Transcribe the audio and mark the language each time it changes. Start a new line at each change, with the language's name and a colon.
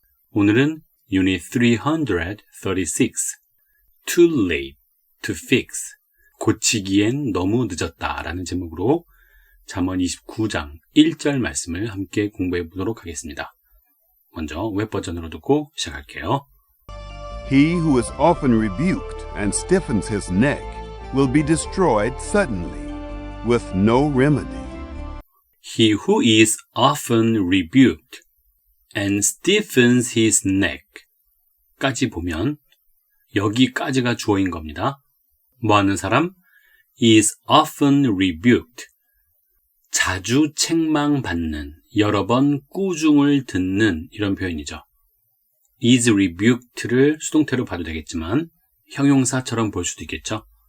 Korean: 오늘은 Unit 336
English: Too late to fix
Korean: 고치기엔 너무 늦었다 라는 제목으로 잠언 29장 1절 말씀을 함께 공부해 보도록 하겠습니다. 먼저 웹버전으로 듣고 시작할게요.
English: He who is often rebuked and stiffens his neck will be destroyed suddenly, with no remedy. He who is often rebuked and stiffens his neck
Korean: 까지 보면 여기까지가 주어인 겁니다. 뭐하는 사람?
English: is often rebuked
Korean: 자주 책망받는, 여러 번 꾸중을 듣는 이런 표현이죠.
English: is rebuked
Korean: 를 수동태로 봐도 되겠지만 형용사처럼 볼 수도 있겠죠.